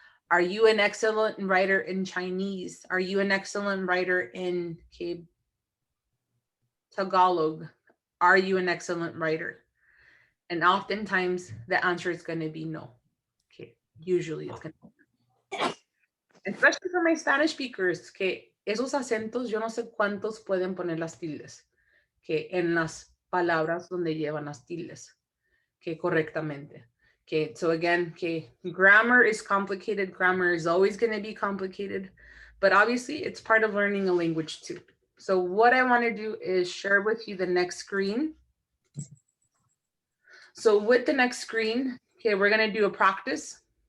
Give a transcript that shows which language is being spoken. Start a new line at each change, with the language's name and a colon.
English: Are you an excellent writer in Chinese? Are you an excellent writer in, okay, Tagalog? Are you an excellent writer? And oftentimes the answer is going to be no. Okay, usually it's going to be. Especially for my Spanish speakers,
Spanish: que esos acentos yo no sé cuántos pueden poner las tildes, que en las palabras donde llevan las tildes, que correctamente.
English: Okay, so again, okay, grammar is complicated. Grammar is always going to be complicated, but obviously it's part of learning a language too. So what I want to do is share with you the next screen. So with the next screen, okay, we're going to do a practice.